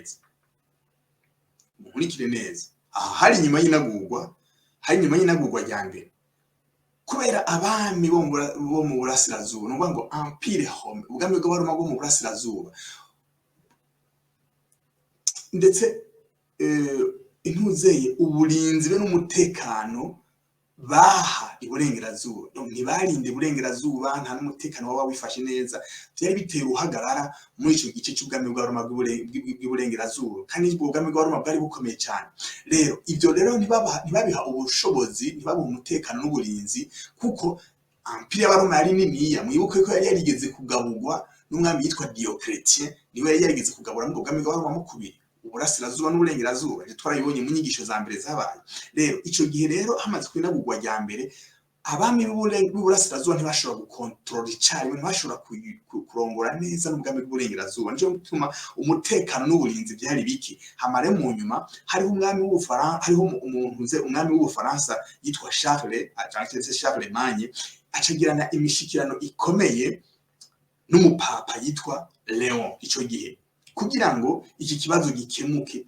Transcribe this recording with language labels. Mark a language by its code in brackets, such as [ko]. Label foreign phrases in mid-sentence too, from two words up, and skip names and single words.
[rn] neza aha hari nyuma y'inagurwa rya mbere kubera abami bo mu burasirazuba no ngo Empire Rome ubwami bw'abaroma bwo mu burasirazuba ndetse intuzeye uburinzi be n'umutekano baha iburengerazuba ntibarinde iburengerazuba nta n'umutekano waba wifashe neza byari biteye uhagarara muri ico gice cy'ubwami bw'abaroma bw'iburengerazuba kandi ubwo bwami bw'abaroma bwari bukomeye cyane rero ibyo rero ntibabiha ubushobozi ntibabuha umutekano n'uburinzi kuko Empire y'abaroma yari niniya mwibuke ko yari yarigeze kugaburwa n'umwami yitwa Diocletien niwe yari yarigeze kugabura mu bwami bw'abaroma mu kubiri uburasirazuba n'uburengerazuba twarayibonye mu nyigisho za mbere zabaye rero ico gihe rero hamaze kwinagurwa rya mbere abami b'uburasirazuba ntibashobora gukontrola icyarimwe ntibashobora kurongora neza n'ubwami bw'uburengerazuba nico gituma umutekano n'uburinzi byari biki hamare mu nyuma hariho umwami w'Ubufaransa hariho umwami w'Ubufaransa yitwa Charlemagne acagirana imishikirano ikomeye n'umupapa yitwa Leon ico gihe kugira ngo iki kibazo gikemuke.